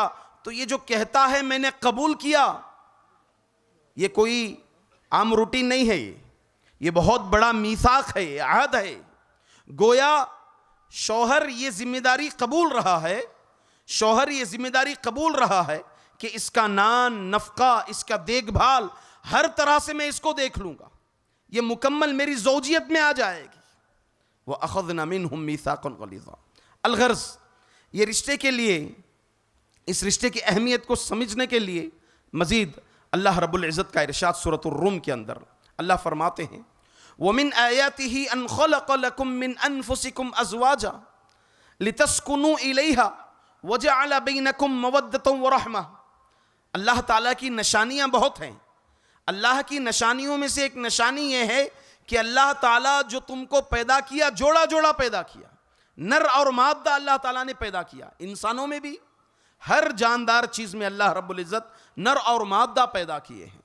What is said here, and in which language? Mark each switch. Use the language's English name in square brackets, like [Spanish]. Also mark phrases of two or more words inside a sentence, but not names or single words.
[Urdu] تو یہ جو کہتا ہے میں نے قبول کیا، یہ کوئی عام روٹین نہیں ہے، یہ بہت بڑا میثاق ہے، یہ عہد ہے. گویا شوہر یہ ذمہ داری قبول رہا ہے، شوہر یہ ذمہ داری قبول رہا ہے کہ اس کا نان نفقہ، اس کا دیکھ بھال ہر طرح سے میں اس کو دیکھ لوں گا، یہ مکمل میری زوجیت میں آ جائے گی. [Arabic] وأخذنا منهم ميثاقا غليظا. [Urdu] अलग़र्ज़, یہ رشتے کے لیے، اس رشتے کی اہمیت کو سمجھنے کے لیے مزید اللہ رب العزت کا ارشاد سورۃ الروم کے اندر اللہ فرماتے ہیں, [Arabic] ومن آياته أن خلق لكم من أنفسكم أزواجا لتسكنوا إليها وجعل بينكم مودة ورحمة. [Urdu] اللہ تعالیٰ کی نشانیاں بہت ہیں. اللہ کی نشانیوں میں سے ایک نشانی یہ ہے کہ اللہ تعالیٰ جو تم کو پیدا کیا، جوڑا جوڑا پیدا کیا، نر اور مادہ اللہ تعالیٰ نے پیدا کیا. انسانوں میں بھی، ہر جاندار چیز میں اللہ رب العزت نر اور مادہ پیدا کیے ہیں.